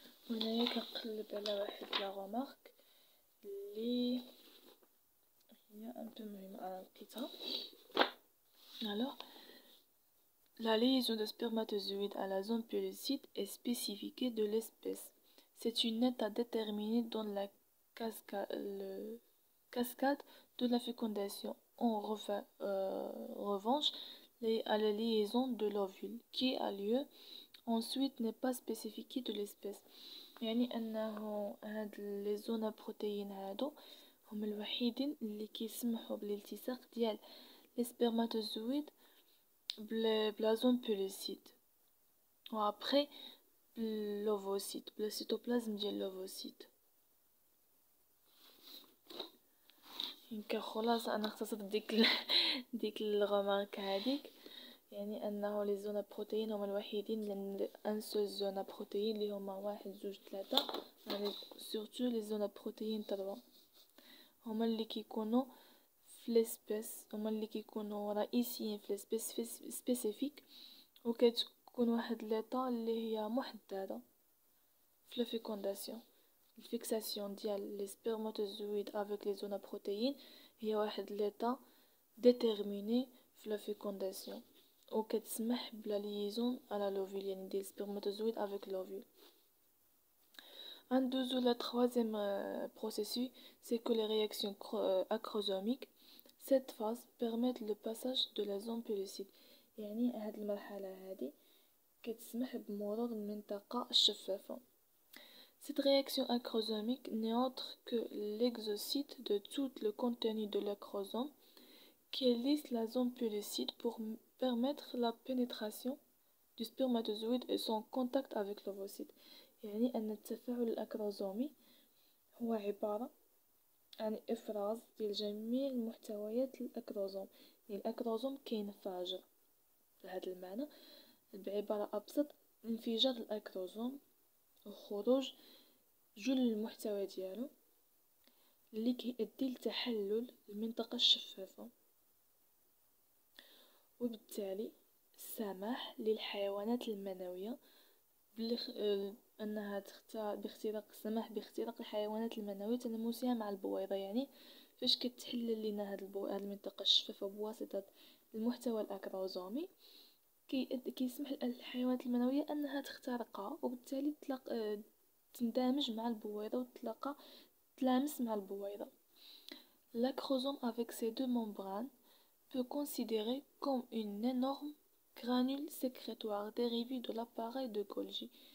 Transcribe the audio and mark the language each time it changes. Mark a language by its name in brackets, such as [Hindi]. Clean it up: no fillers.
[Arabic] وهنايا كنقلب على واحد لا غومارك اللي هي ان بو مهمة انا لقيتها. [French] Alors, la liaison de spermatozoïdes à la zone pellucide est spécifique de l'espèce. C'est une étape déterminée dans la cascade de la fécondation. En revanche, à la liaison de l'ovule qui a lieu ensuite n'est pas spécifique de l'espèce. [Arabic] يعني أنه هاد لي زونابروتيين هادو هم الوحيدين اللي كيسمحوا بالالتصاق ديال لي سبرماتوزويد بلا زون بوليسيد و ابري باللوفوسيت بلا سيتوبلازم ديال اللوفوسيت. كخلاصة أنا اختصرت ديك الغمارك هاديك، يعني أنه لي زونا بروتيين هما الوحيدين لأن ان سول زونا بروتيين اللي هما 1 2 3 يعني سورتو لي زونا بروتيين 3 هما اللي كيكونوا في ليسبيس، هما اللي كيكونوا رئيسيين في ليسبيس سبيسيفيك، وكتكون واحد ليطا اللي هي محددة في الفيكونداسيون. الفيكساسيون ديال لي سبرماتوزويد افيك لي زونا بروتيين هي واحد ليطا ديتيرميني في الفيكونداسيون وكتسمح بلا ليزون على لوفيل، يعني ديال [French] spermatozoïdes avec l'ovule. Un deuxième, le troisième processus, c'est que les réactions acrosomiques, cette phase permet le passage de la zone pellucide. [Arabic] يعني هاد المرحلة هادي كتسمح بمرور المنطقة الشفافة. [French] Cette réaction acrosomique n'est autre que l'exocyte de tout le contenu de l'acrosome qui lisse la zone pellucide pour permettre la pénétration du spermatozoïde et son contact avec l'ovocyte. [Arabic] يعني أن التفاعل الأكروزومي هو عبارة عن إفراز ديال جميع محتويات الأكروزوم. يعني الأكروزوم كينفجر بهذا المعنى، بعبارة أبسط انفجار الأكروزوم وخروج جل المحتوى ديالو اللي كيؤدي لتحلل المنطقة الشفافة، وبالتالي السماح للحيوانات المنوية أنها السماح باختراق الحيوانات المنوية تنامسها مع البويضة. يعني فاش كتحلل لنا هاد المنطقة الشفافة بواسطة المحتوى الأكروزومي كيسمح للحيوانات المنوية أنها تخترقها، وبالتالي تندمج مع البويضة تلامس مع البويضة. [French] L'acrosome avec ses deux membranes peut considérer comme une énorme granule sécrétoire dérivée de l'appareil de Golgi.